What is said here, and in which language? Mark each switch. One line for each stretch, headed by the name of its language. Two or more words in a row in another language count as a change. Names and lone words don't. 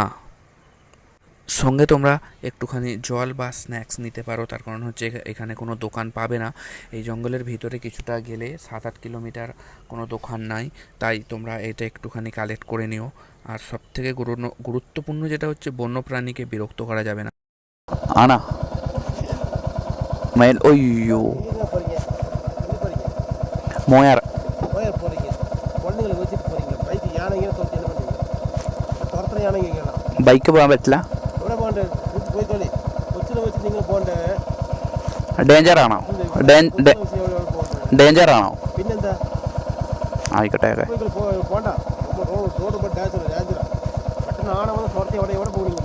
Bangla: সঙ্গে তোমরা একটুখানি জল বা স্ন্যাক্স নিতে পারো, তার কারণ হচ্ছে এখানে কোনো দোকান পাবে না। এই জঙ্গলের ভিতরে কিছুটা গেলে 7-8 কিলোমিটার কোনো দোকান নাই, তাই তোমরা এটা একটুখানি কালেক্ট করে নিও। আর সবথেকে গুরুত্বপূর্ণ যেটা হচ্ছে বন্যপ্রাণীকে বিরক্ত করা যাবে না।
Tamil: ஆனா மயில் ஒய்யோ எங்கே போகிறீங்க? எங்கே போகிறீங்க? மோயார் கோயில் போகிறீங்க, குழந்தைங்களை வச்சுட்டு போகிறீங்க, பைக்கு யானைங்க தோற்று என்ன பண்ணுவீங்க? துரத்துற யானைங்க கேட்கலாம்.
Malayalam: ബൈക്ക് പോകാൻ പറ്റില്ല. എവിടെ പോകണ്ടേ? വീട്ടിൽ പോയിക്കോളി. കൊച്ചിനെ വെച്ച് നിങ്ങൾ പോകണ്ടേ? ഡേഞ്ചർ ആണോ? കൊച്ചിനെ വെച്ച് എവിടെ പോകണ്ടേ? ഡേഞ്ചർ ആണോ? പിന്നെന്താ? ആയിക്കോട്ടെ. പോയിക്കോളി, പോകണ്ട. നമ്മൾ റോഡ് ഇപ്പോൾ ഡേഞ്ചറാ. പെട്ടെന്ന് ആന വന്ന് തുരത്തി എവിടെ പോകുന്നു?